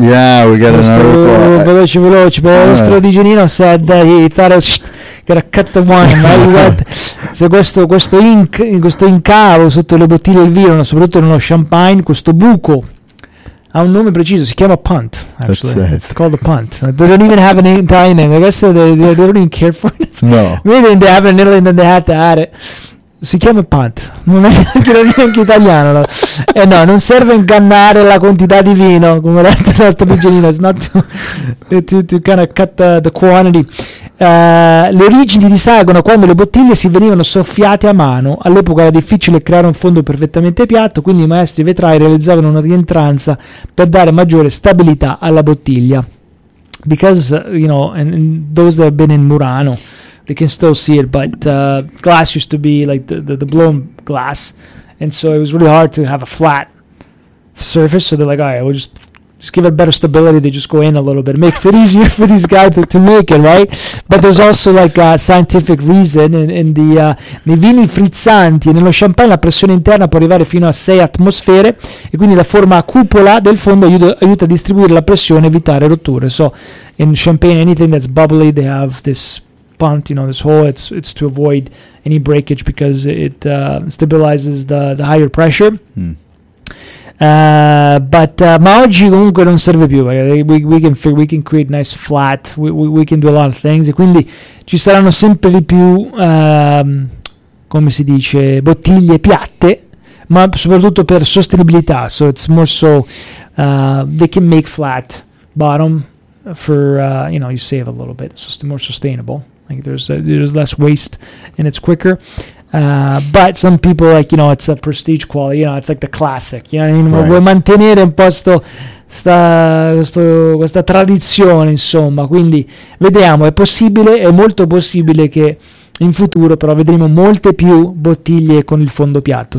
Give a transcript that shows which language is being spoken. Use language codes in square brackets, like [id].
[en] Yeah, we got another report. [it] Veloci, veloci. Il nostro Digenino [en] said that he thought [it] che era [en] cut the wine. [it] Se questo, questo ink, questo incavo sotto le bottiglie del vino, soprattutto nello champagne, questo buco ha un nome preciso. Si chiama punt. [en] Actually, it's called a punt. They don't even have an Italian name. I guess they don't even care for it. No. Maybe they have an Italian name. They had to add it. [it] Si chiama punt, non è neanche, non è neanche italiano, no. Eh no, non serve ingannare la quantità di vino, come l'ha detto il nostro Digenino. [en] It's not to, to kind of cut the quantity. [it] Le origini risalgono quando le bottiglie si venivano soffiate a mano. All'epoca era difficile creare un fondo perfettamente piatto, quindi i maestri vetrai realizzavano una rientranza per dare maggiore stabilità alla bottiglia. [en] Because, you know, and those that have been in Murano, they can still see it, but glass used to be like the blown glass, and so it was really hard to have a flat surface. So they're like, all right, we'll just give it better stability. They just go in a little bit. It makes it easier for these guys to make it, right? But there's also like a scientific reason. [it] Nei vini frizzanti e nello champagne la pressione interna può arrivare fino a 6 atmosfere, e quindi la forma a cupola del fondo aiuta a distribuire la pressione e evitare rotture. [en] So in champagne, anything that's bubbly, they have this punt, you know, this hole, it's to avoid any breakage because it stabilizes the higher pressure. [it] Ma oggi comunque non serve più, [en] we can create nice flat, we can do a lot of things, [it] e quindi ci saranno sempre di più come si dice, bottiglie piatte, ma soprattutto per sostenibilità. [en] So it's more so they can make flat bottom for you know, you save a little bit, so it's more sustainable. Like there's less waste and it's quicker, but some people, like, you know, it's a prestige quality, you know, it's like the classic, you know what I mean? Right. [it] Vuoi mantenere un po' questa tradizione, insomma. Quindi vediamo, è possibile, è molto possibile che in futuro però vedremo molte più bottiglie con il fondo piatto.